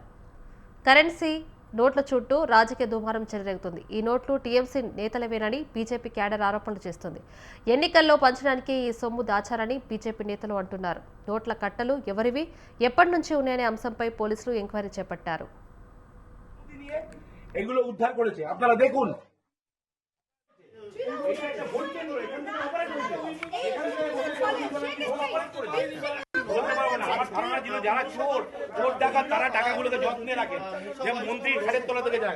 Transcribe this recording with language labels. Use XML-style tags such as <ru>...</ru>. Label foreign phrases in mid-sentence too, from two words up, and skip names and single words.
<te>కరెన్సీ నోట్ల చుట్టూ రాజకీయ దుమారం చెలరేగుతుంది. ఈ నోట్లు టీఎంసీ నేతలవేనని బీజేపీ క్యాడర్ ఆరోపణలు చేస్తుంది. ఎన్నికల్లో పంచడానికి ఈ సొమ్ము దాచారని బీజేపీ నేతలు అంటున్నారు. నోట్ల కట్టలు ఎవరివి, ఎప్పటి నుంచి ఉన్నాయనే అంశంపై పోలీసులు ఎంక్వైరీ చేపట్టారు.</te> <bn>এগুলো উদ্ধার করেছে, আপনারা দেখুন। আমার ধারণা ছিল যারা চোর ডাকাত তারা টাকাগুলোকে যত্নে রাখেন, যে মন্ত্রী ঘাড়ের তলা থেকে যায়।</bn>